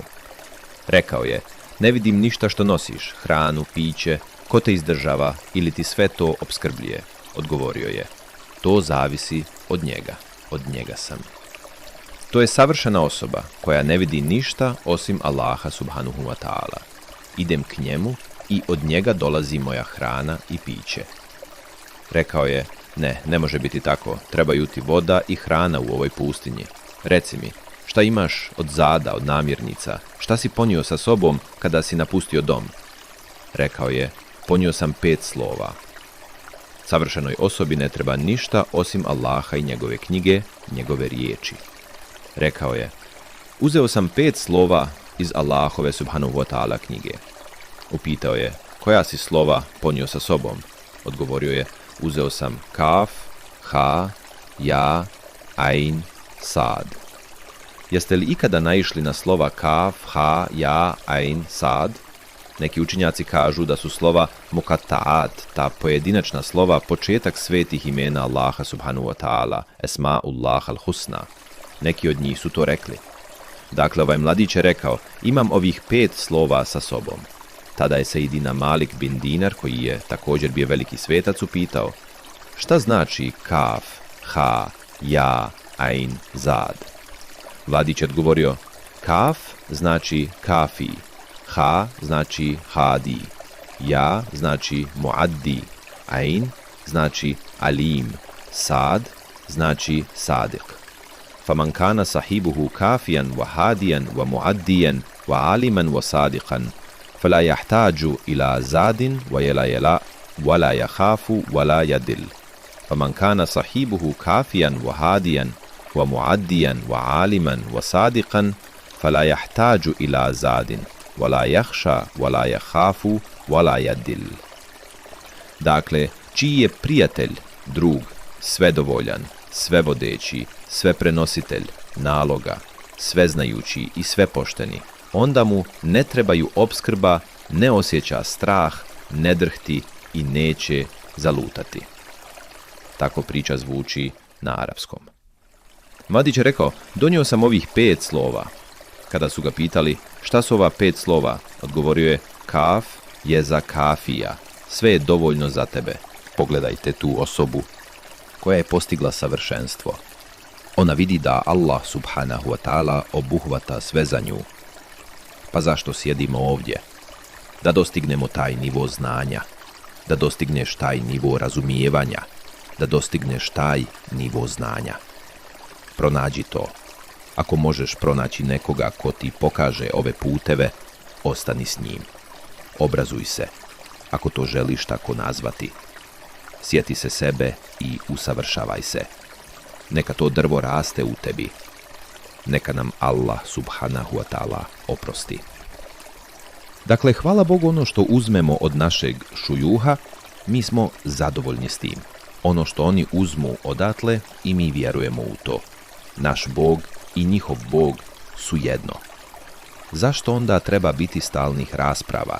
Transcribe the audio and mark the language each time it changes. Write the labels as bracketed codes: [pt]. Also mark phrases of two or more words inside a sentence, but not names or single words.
[bs] Rekao je: ne vidim ništa što nosiš, hranu, piće, ko te izdržava ili ti sve to opskrbljuje? Odgovorio je: to zavisi od njega sam. To je savršena osoba koja ne vidi ništa osim Allaha [ar] سبحانه وتعالى. [bs] Idem k njemu i od njega dolazi moja hrana i piće. Rekao je: ne može biti tako, trebaju ti voda i hrana u ovoj pustinji. Reci mi, šta imaš od zada, od namirnica? Šta si ponio sa sobom kada si napustio dom? Rekao je: ponio sam 5 slova. Savršenoj osobi ne treba ništa osim Allaha i njegove knjige, njegove riječi. Rekao je: uzeo sam 5 slova iz Allahove [ar] سبحانه وتعالى [bs] knjige. Upitao je: koja si slova ponio sa sobom? Odgovorio je: uzeo sam [ar] كاف ها يا عين صاد. [bs] Jeste li ikada naišli na slova [ar] كاف ها يا عين صاد? [bs] Neki učinjaci kažu da su slova mukatta'at, ta pojedinačna slova, početak svetih imena Allaha [ar] سبحانه وتعالى, أسماء الله الحسنى. [bs] Neki od njih su to rekli. Dakle, ovaj mladić je rekao, imam ovih 5 slova sa sobom. Tada je Sejdina Malik bin Dinar, koji je također bio veliki svetac, upitao, šta znači [ar] كاف ها يا عين صاد? [bs] Mladić je odgovorio, kaf znači kafi, ha znači hadi, ja znači muaddi, ain znači alim, sad znači sadiq. [ar] فمن كان صاحبه كافيا وهاديا ومعديا وعالما وصادقا فلا يحتاج إلى زاد ولا يخاف ولا يدل. فمن كان صاحبه كافيا وهاديا ومعديا وعالما وصادقا فلا يحتاج إلى زاد ولا يخشى ولا يخاف ولا يدل. [bs] Dakle, čiji je prijatelj, drug, svedovoljan, svevodeći, sveprenositelj naloga, sveznajući i svepošteni, onda mu ne trebaju opskrba, ne osjeća strah, ne drhti i neće zalutati. Tako priča zvuči na arapskom. Mladić je rekao, donio sam ovih 5 slova. Kada su ga pitali šta su ova 5 slova, odgovorio je, kaf je za kafija, sve je dovoljno za tebe. Pogledajte tu osobu koja je postigla savršenstvo. Ona vidi da Allah [ar] سبحانه وتعالى [bs] obuhvata sve za nju. Pa zašto sjedimo ovdje? Da dostignemo taj nivo znanja, da dostigneš taj nivo razumijevanja, da dostigneš taj nivo znanja. Pronađi to. Ako možeš pronaći nekoga ko ti pokaže ove puteve, ostani s njim. Obrazuj se, ako to želiš tako nazvati. Sjeti se sebe i usavršavaj se. Neka to drvo raste u tebi. Neka nam Allah [ar] سبحانه وتعالى [bs] oprosti. Dakle, hvala Bogu, ono što uzmemo od našeg šujuha, mi smo zadovoljni s tim. Ono što oni uzmu odatle i mi vjerujemo u to. Naš Bog i njihov Bog su jedno. Zašto onda treba biti stalnih rasprava?